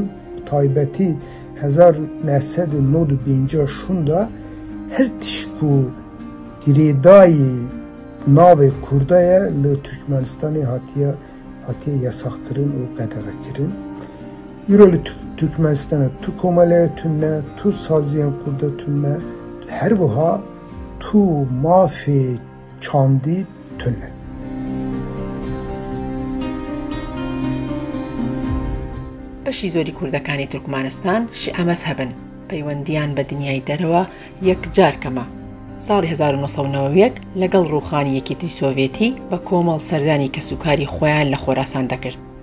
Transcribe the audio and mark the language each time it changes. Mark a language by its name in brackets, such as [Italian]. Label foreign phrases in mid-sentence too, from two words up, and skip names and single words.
[Kurdish] Taybetî 1950 da her tişt bû girêdayî navê Kurdaya li Türkmenistanê hatiye yasak kirin û qedexe kirin. Îro li Türkmenistanê tu komelaya tune, tu saziyên Kurda tune, her wiha tu mafê çandî tune. [Central Kurdish] بەشی زۆری کوردەکانی تورکمانستان شیعە مەزهەبن. پەیوەندیان بە دنیای دەرەوە یەکجار کەمە. ساڵی 1990 لەگەڵ ڕووخانی یەکێتی سۆڤێتی بە کۆمەڵ سەردانی کەسوکاری خۆیان لە خۆراسان دەکرد.